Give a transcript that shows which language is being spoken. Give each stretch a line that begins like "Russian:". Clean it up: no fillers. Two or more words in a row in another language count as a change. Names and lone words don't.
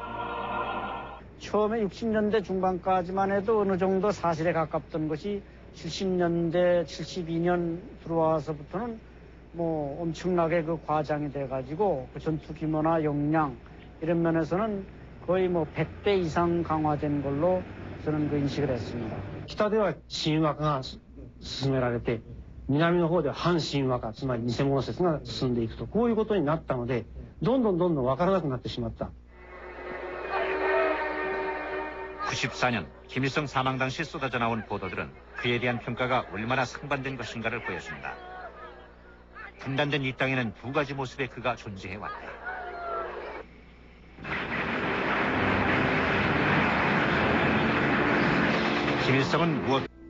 Korean: 처음에 60년대 중반까지만 해도 어느 정도 사실에 가깝던 것이 70년대, 72년 들어와서부터는 뭐 엄청나게 그 과장이 돼가지고 그 전투 규모나 역량 이런 면에서는 거의 뭐 100배 이상 강화된 걸로 저는 그 인식을 했습니다.
Japanese: 北では神話が進められて、南の方では反神話化、つまり偽物説が進んでいくと、こういうことになったので、どんどん分からなくなってしまった。
Korean: 94년 김일성 사망 당시 쏟아져 나온 보도들은 그에 대한 평가가 얼마나 상반된 것인가를 보여준다. 분단된 이 땅에는 두 가지 모습의 그가 존재해왔다. 김일성은 무엇?